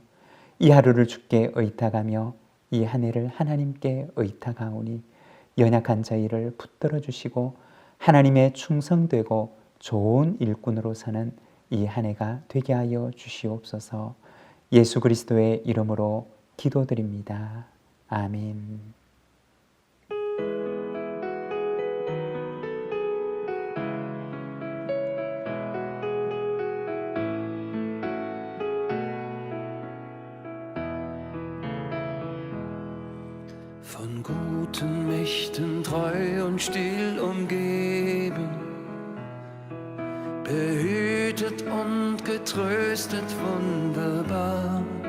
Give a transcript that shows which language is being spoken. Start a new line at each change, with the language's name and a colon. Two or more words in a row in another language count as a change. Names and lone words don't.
Korean: 이 하루를 주께 의탁하며 이 한 해를 하나님께 의탁하오니 연약한 저희를 붙들어 주시고 하나님의 충성되고 좋은 일꾼으로 서는 이 한 해가 되게 하여 주시옵소서. 예수 그리스도의 이름으로 기도드립니다. 아멘.
German: Von guten Mächten treu und still umgeben, behütet und getröstet wunderbar.